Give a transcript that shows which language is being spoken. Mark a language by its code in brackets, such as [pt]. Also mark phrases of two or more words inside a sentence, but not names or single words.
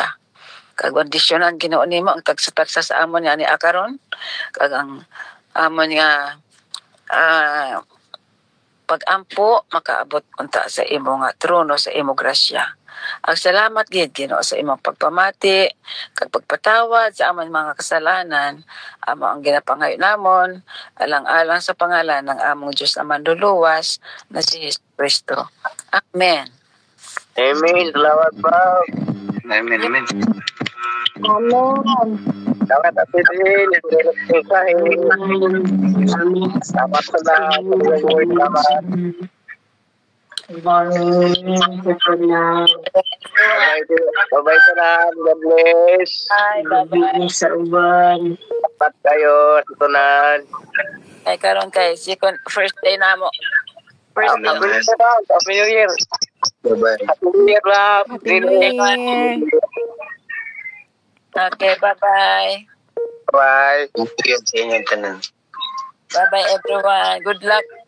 [hil] Kag kondisyonan Ginoo nimo ang tagsa-tagsa sa amon nga ni akaron kag ang amon nga pag-ampo makaabot unta sa imo nga trono sa imo grasya. Ang salamat gid Ginoo sa imong pagpamati kag pagpatawad sa among mga kasalanan amo ang ginapangayo namon alang-alang sa pangalan ng among Dios na manluluwas na si Jesucristo. Amen. [tl] Amen. Salamat po. Amen. Amen. Salamat at din. Salamat sa lahat. Salamat. [en] everyone. [ceb] Bye-bye tanan. [en] God bless. Bye, bye-bye. [ceb] Sa uban. Dapat kayo sa tanan. Kay karon kay [en] first day [ceb] na mo. [en] First day. Happy New Year. Happy New Year. Bye-bye. Happy New Year, Rob. Happy New Year. Okay, bye-bye. Bye. Thank you [ceb] sa inyong tanan. [en] Bye-bye everyone. Good luck.